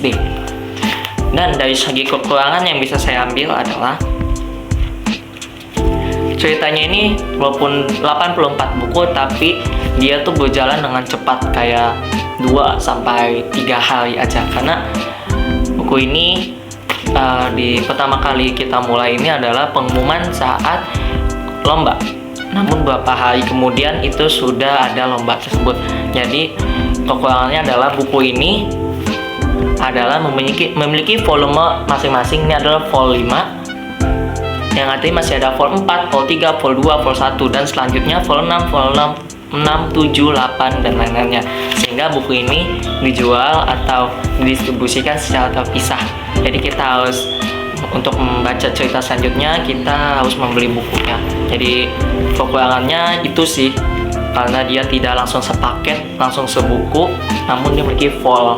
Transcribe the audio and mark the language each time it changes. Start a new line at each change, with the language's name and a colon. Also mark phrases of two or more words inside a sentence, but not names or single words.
Indonesian: Dan dari segi kekurangan yang bisa saya ambil adalah ceritanya ini walaupun 84 buku tapi dia tuh berjalan dengan cepat, kayak 2-3 hari aja, karena buku ini di pertama kali kita mulai ini adalah pengumuman saat lomba. Namun beberapa hari kemudian itu sudah ada lomba tersebut. Jadi kekurangannya adalah buku ini adalah memiliki volume masing-masing. Ini adalah vol 5 yang artinya masih ada vol 4, vol 3, vol 2, vol 1 dan selanjutnya vol 6, vol 6, 7, 8 dan lain-lainnya. Sehingga buku ini dijual atau didistribusikan secara terpisah. Jadi kita harus, untuk membaca cerita selanjutnya kita harus membeli bukunya. Jadi kekurangannya itu sih, karena dia tidak langsung sepaket, langsung sebuku, namun dia memiliki vol.